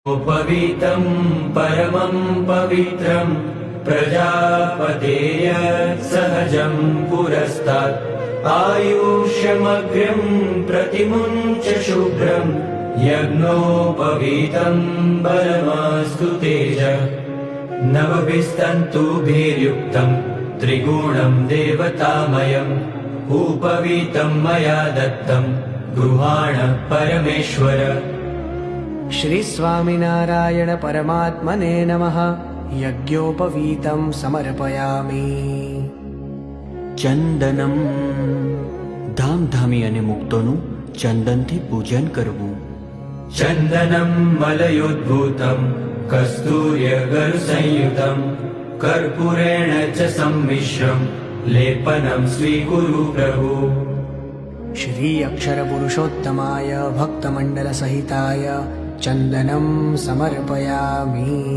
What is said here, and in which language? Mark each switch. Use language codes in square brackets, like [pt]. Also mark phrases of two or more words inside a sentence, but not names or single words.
[sa] पवित्रं परमं पवित्रं प्रजापतेय सहजं पुरस्तात् आयुष्यमग्र्यं प्रतिमुञ्च शुभ्रं यज्ञोपवीतं बलमास्तु तेज नवभिस्तन्तुभिर्युक्तं त्रिगुणं देवतामयम् उपवीतं मया दत्तं गृहाण परमेश्वर। श्री स्वामिनारायण परमात्मने नमः। यज्ञोपवीतं समर्पयामि। [gu] ચંદનમ ધામધામી અને મુક્તોનું ચંદનથી પૂજન કરવું. [sa] चन्दनं मलयोद्भूतं कस्तूर्यगरुसंयुतं कर्पूरेण च सम्मिश्रं लेपनं स्वीकुरु प्रभु। श्री अक्षर पुरुषोत्तमाय भक्तमण्डल सहिताय चन्दनं समर्पयामि।